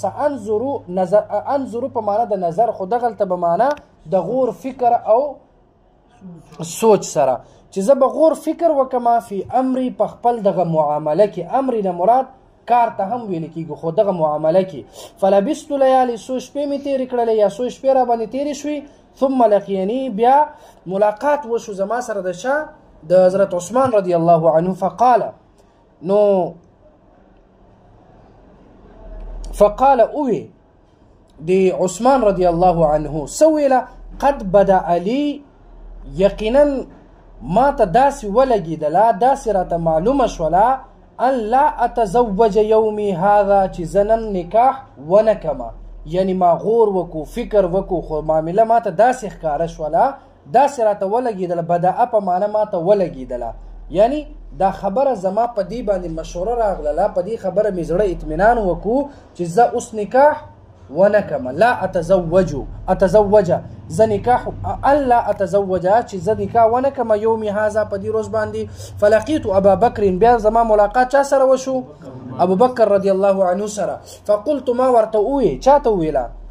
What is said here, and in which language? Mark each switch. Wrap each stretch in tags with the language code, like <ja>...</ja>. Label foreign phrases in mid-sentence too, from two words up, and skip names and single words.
<ps>انظر په معنا د نظر خو دغلته به معنا د غور فکر او سوچ سره چې زه به غور فکر وکم</ps> <ar>فی امری</ar> <ps>په خپل دغه معامله کې امر نه مراد کار ته هم ویل کېږي خو دغه معامله کې</ps> <ar>فلبست لیالي</ar> <ps>څو شپې مې تېرې کړلې یا څو شپې را باندې تېرې شوې</ps> <ar>ثم لقیني</ar> <ps>بیا ملاقات وشو زما سره د چا د حضرت عثمان</ps> <ar>رضی الله عنه</ar> <ps>فقال اوی دی عثمان</ps> <ar>رضی الله عنه</ar> <ps>سویلا</ps> <ar>قد بدأ لی</ar> <ps>یقینا ما ته داسې ولګېدله داسې راته معلومه شوله</ps> <ar>ان لا اتزوج یومي هذا</ar> <ps>چې زه نن نکاح ونه کمه یعنی ما غور وکو فکر وکو خو معامله ما ته داسې ښکاره شوله داسې راته ولګېدله بدعه په معنا ما ته ولګېدله یعنی دا خبره زما په دې باندې مشوره راغله په دې خبره مې زړه اطمینان وکړو چې زه اوس نکاح ونه کم</ps> <ar>لا اتزوج</ar> <ps>زه نکاح</ps> <ar>الا اتزوج</ar> <ps>چې زه نکاح ونه کم</ps> <ar>یومي هذا</ar> <ps>په دې روز باندې</ps> <ar>فلقیت ابا بکر</ar> <ps>بیا زما ملاقات چا سره وشو ابو بکر</ps> <ar>رضی الله عنه</ar> <ps>سره فقلت ما ورته ووی چاته وویله</ps>